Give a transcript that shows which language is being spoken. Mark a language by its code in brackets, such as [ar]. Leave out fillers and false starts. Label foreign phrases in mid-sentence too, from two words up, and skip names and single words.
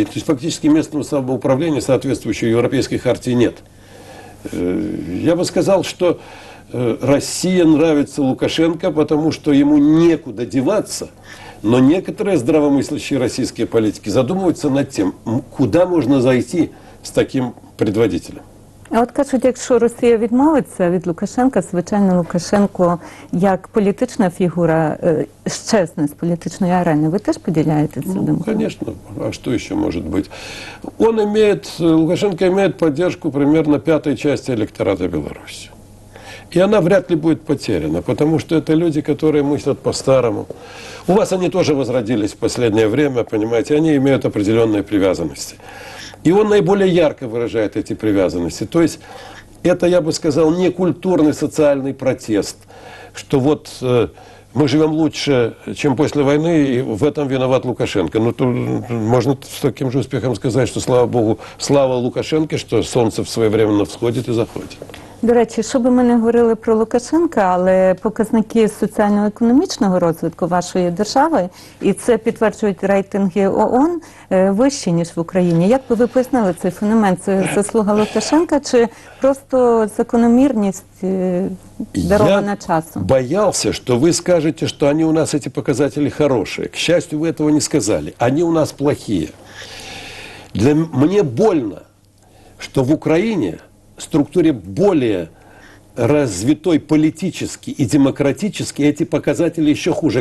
[ru] То есть фактически местного самоуправления, соответствующего европейской хартии, нет. Я бы сказал, что Россия нравится Лукашенко, потому что ему некуда деваться, но некоторые здравомыслящие российские политики задумываются над тем, куда можно зайти с таким предводителем. [uk] А от кажуть, якщо Росія відмовиться від Лукашенка, звичайно, Лукашенко як політична фігура щезне з політичної арени. Ви теж поділяєте цю думку? [ru] Конечно. А что еще может быть? Лукашенко имеет поддержку примерно пятой части электората Беларуси. И она вряд ли будет потеряна, потому что это люди, которые мыслят по-старому. У вас они тоже возродились в последнее время, понимаете, они имеют определенные привязанности. И он наиболее ярко выражает эти привязанности. То есть это, я бы сказал, не культурный социальный протест, что вот мы живем лучше, чем после войны, и в этом виноват Лукашенко. Ну, то можно с таким же успехом сказать, что, слава Богу, слава Лукашенко, что солнце своевременно всходит и заходит. [uk] До речі, що би ми не говорили про Лукашенка, але показники соціально-економічного розвитку вашої держави, і це підтверджують рейтинги ООН, вищі, ніж в Україні. Як би ви пояснили цей феномен? Це заслуга Лукашенка чи просто закономірність, дарована часом? [ru] Я боялся, что вы скажете, что они у нас, эти показатели, хорошие. К счастью, вы этого не сказали. Они у нас плохие. Мне больно, что в Украине в структуре более развитой политически и демократически эти показатели еще хуже.